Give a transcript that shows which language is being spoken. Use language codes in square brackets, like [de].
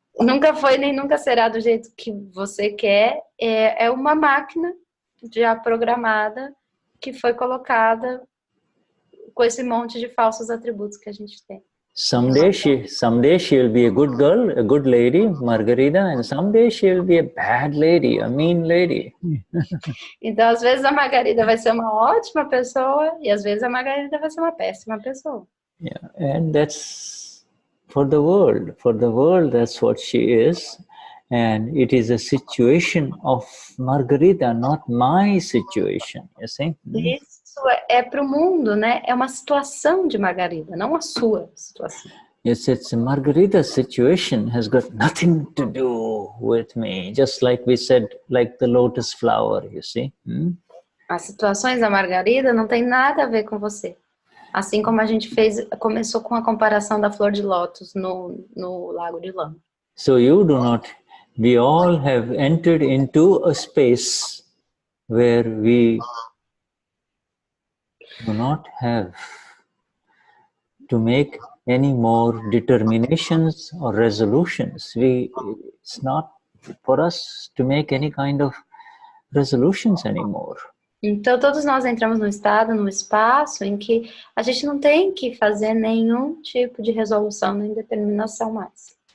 [pt] Nunca foi nem nunca será do jeito que você quer. É uma máquina já programada que foi colocada com esse monte de falsos atributos que a gente tem. [en] Someday she'll be a good girl, a good lady, Margarita, and someday she'll be a bad lady, a mean lady. [pt] Então, às vezes a Margarida vai ser uma ótima pessoa e às vezes a Margarida vai ser uma péssima pessoa. [en] Yeah, and that's for the world. For the world, that's what she is. And it is a situation of Margarita, not my situation, you see? [pt] Isso é para o mundo, né? É uma situação de Margarida, não a sua situação. [en] Yes, it's Margarita's situation has got nothing to do with me. Just like we said, like the lotus flower, you see? [pt] As situações da Margarida não tem nada a ver com você. Assim como a gente começou com a comparação da flor de lótus no Lago de Lama. [en] So we all have entered into a space where we do not have to make any more determinations or resolutions. It's not for us to make any kind of resolutions anymore. [pt] Então, todos nós entramos num estado, num espaço em que a gente não tem que fazer nenhum tipo de resolução nem determinação mais.